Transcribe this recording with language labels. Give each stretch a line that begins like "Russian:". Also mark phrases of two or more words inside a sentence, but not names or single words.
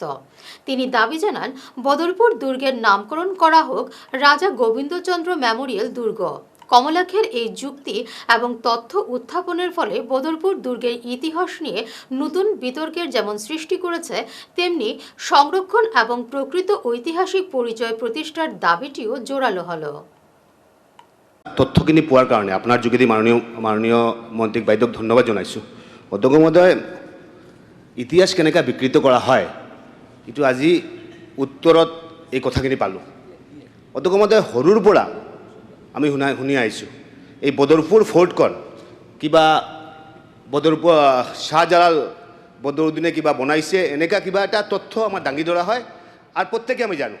Bangla: তিনি দাবি জানান বদরপুর দুর্গের নামকরণ করা হোক রাজা গোবিন্দচন্দ্র মেমোরিয়াল দুর্গ। কমলাক্ষের এই যুক্তি এবং তথ্য উত্থাপনের ফলে বদরপুর দুর্গের ইতিহাস নিয়ে নতুন বিতর্কের যেমন সৃষ্টি করেছে, তেমনি সংরক্ষণ এবং প্রকৃত ঐতিহাসিক পরিচয় প্রতিষ্ঠার দাবিটিও জোরালো হলো।
Assamese: তথ্যখিনি পোৱাৰ কাৰণে আপোনাৰ যোগেদি মাননীয় মন্ত্ৰীক বাইদেউক ধন্যবাদ জনাইছোঁ। অধ্যক্ষ মহোদয়, ইতিহাস কেনেকৈ বিকৃত কৰা হয় এইটো আজি উত্তৰত এই কথাখিনি পালোঁ। অধ্যক্ষ মহোদয়, সৰুৰ পৰা আমি শুনি আহিছোঁ এই বদরপুর ফোর্টখন কিবা বদরপুর শাহজালাল বদরুদ্দিনে কিবা বনাইছে, এনেকা কিবা এটা তথ্য আমাৰ দাঙি ধৰা হয় আৰু প্ৰত্যেকে আমি জানো।